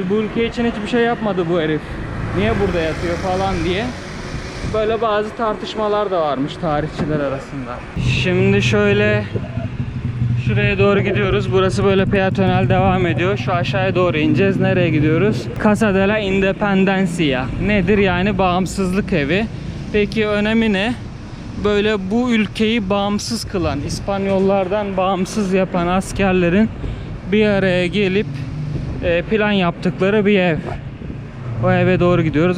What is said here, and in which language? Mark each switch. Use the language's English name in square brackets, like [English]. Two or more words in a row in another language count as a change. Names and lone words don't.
[Turkish] Bu ülke için hiçbir şey yapmadı bu herif. Niye burada yatıyor falan diye. Böyle bazı tartışmalar da varmış tarihçiler arasında. Şimdi şöyle şuraya doğru gidiyoruz. Burası böyle peatonel devam ediyor. Şu aşağıya doğru ineceğiz. Nereye gidiyoruz? Casa de la Independencia. Nedir yani? Bağımsızlık evi. Peki önemi ne? Böyle bu ülkeyi bağımsız kılan, İspanyollardan bağımsız yapan askerlerin bir araya gelip plan yaptıkları bir ev. O eve doğru gidiyoruz.